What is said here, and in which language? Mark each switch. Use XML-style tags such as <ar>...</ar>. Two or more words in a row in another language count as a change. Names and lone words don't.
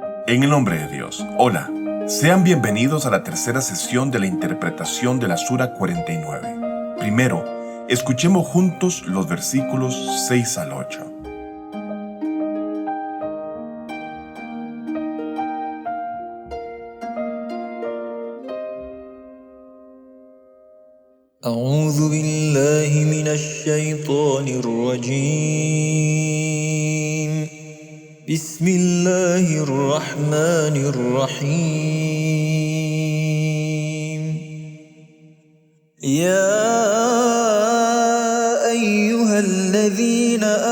<es>En el nombre de Dios. Hola, sean bienvenidos a la tercera sesión de la interpretación de la Sura 49. Primero, escuchemos juntos los versículos 6 al 8.</es> <ar>أعوذ بالله من الشيطان الرجيم بسم الله الرحمن الرحيم يا أيها الذين</ar>